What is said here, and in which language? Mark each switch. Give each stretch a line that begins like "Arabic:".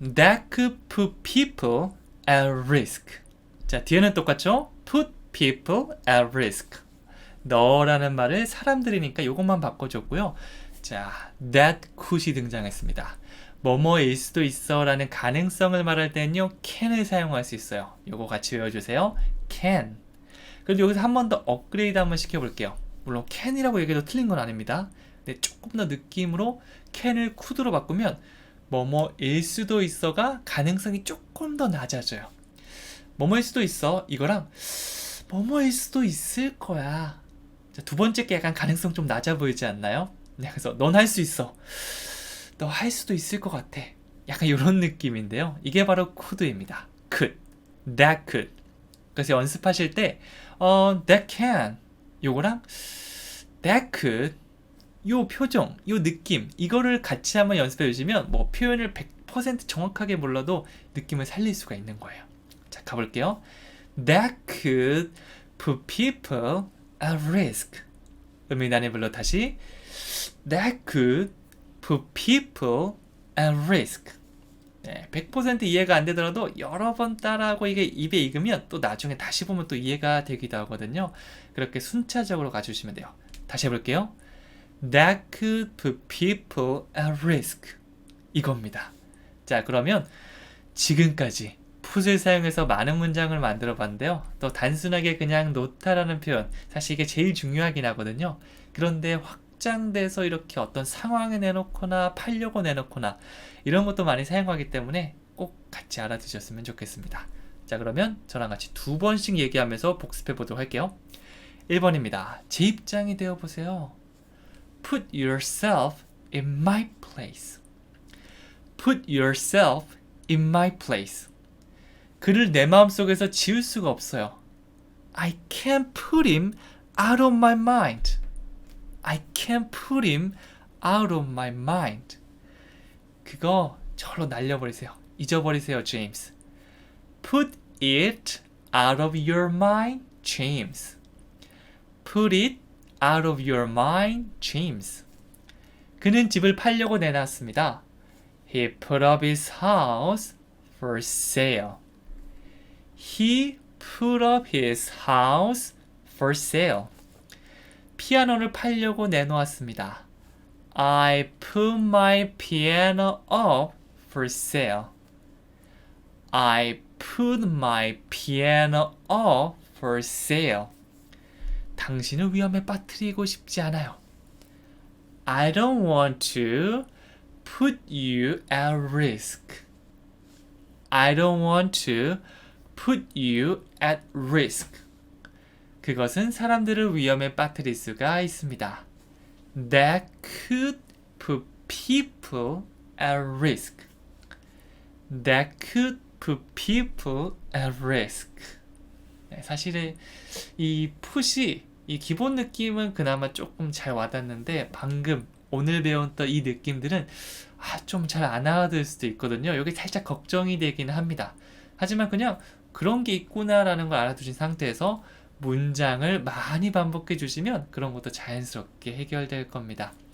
English: That could put people at risk.
Korean: 자, 뒤에는 똑같죠?
English: Put people at risk.
Korean: 너라는 말을 사람들이니까 이것만 바꿔줬고요. 자,
English: that could
Korean: 이 등장했습니다. 뭐뭐일 수도 있어 라는 가능성을 말할 때는요. can을 사용할 수 있어요. 요거 같이 외워주세요. can. 그래도 여기서 한 번 더 업그레이드 한번 시켜볼게요. 물론 can이라고 얘기해도 틀린 건 아닙니다. 근데 조금 더 느낌으로 can을 could로 바꾸면 뭐뭐일 수도 있어가 가능성이 조금 더 낮아져요. 뭐뭐일 수도 있어 이거랑 뭐뭐일 수도 있을 거야. 자, 두 번째 게 약간 가능성 좀 낮아 보이지 않나요? 네, 그래서 넌 할 수 있어. 너 할 수도 있을 것 같아. 약간 이런 느낌인데요. 이게 바로 could입니다.
English: could, that could.
Korean: 그래서 연습하실 때
English: that can
Korean: 요거랑
English: that could
Korean: 요 표정, 요 느낌 이거를 같이 한번 연습해 주시면 뭐 표현을 100% 정확하게 몰라도 느낌을 살릴 수가 있는 거예요. 자, 가볼게요.
English: That could put people at risk.
Korean: 음이단의 불러 다시
English: That could put people at risk.
Korean: 100% 이해가 안 되더라도 여러 번 따라하고 이게 입에 익으면 또 나중에 다시 보면 또 이해가 되기도 하거든요. 그렇게 순차적으로 가주시면 돼요. 다시 해볼게요. That could put people at risk. 이겁니다. 자, 그러면 지금까지 put을 사용해서 많은 문장을 만들어 봤는데요. 또 단순하게 그냥 놓다라는 표현, 사실 이게 제일 중요하긴 하거든요. 그런데 확장돼서 이렇게 어떤 상황에 내놓거나 팔려고 내놓거나 이런 것도 많이 사용하기 때문에 꼭 같이 알아두셨으면 좋겠습니다. 자, 그러면 저랑 같이 두 번씩 얘기하면서 복습해 보도록 할게요. 1번입니다. 제 입장이 되어 보세요.
English: Put yourself in my place. Put yourself in my place.
Korean: 그를 내 마음속에서 지울 수가 없어요.
English: I can't put him out of my mind. I can't put him out of my mind.
Korean: 그거 절로 날려버리세요. 잊어버리세요, 제임스.
English: Put it out of your mind, James. Put it out of your mind, James.
Korean: 그는 집을 팔려고 내놨습니다.
English: He put up his house for sale. He put up his house for sale.
Korean: 피아노를 팔려고 내놓았습니다.
English: I put my piano up for sale. I put my piano up for sale.
Korean: 당신을 위험에 빠뜨리고 싶지 않아요.
English: I don't want to put you at risk. I don't want to put you at risk.
Korean: 그것은 사람들을 위험에 빠뜨릴 수가 있습니다.
English: That could put people at risk. That could put people at risk.
Korean: 네, 사실은 이 put이 이 기본 느낌은 그나마 조금 잘 와닿는데 방금 오늘 배웠던 이 느낌들은 좀 잘 안 알아들 수도 있거든요. 여기 살짝 걱정이 되긴 합니다. 하지만 그냥 그런 게 있구나라는 걸 알아두신 상태에서 문장을 많이 반복해 주시면 그런 것도 자연스럽게 해결될 겁니다.